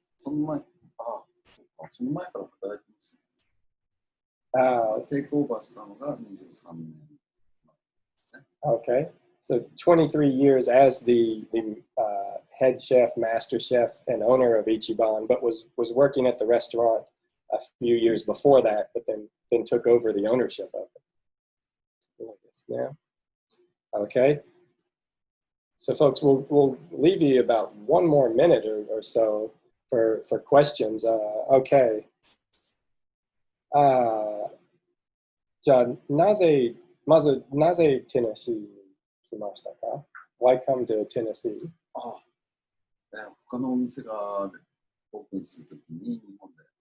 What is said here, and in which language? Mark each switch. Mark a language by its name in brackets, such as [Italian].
[Japanese] その前から働いてました。テイクオーバーしたのが23年。 [English] Okay. So 23 years as the head chef, master chef, and owner of Ichiban, but was working at the restaurant a few years before that, but then took over the ownership of it. Okay. So folks, we'll leave you about 1 more minute or so for questions. Okay. [Japanese] じゃあまずなぜテネシーに来ましたか？ [English] Why come to Tennessee? [Japanese] 他のお店がオープンするときに日本で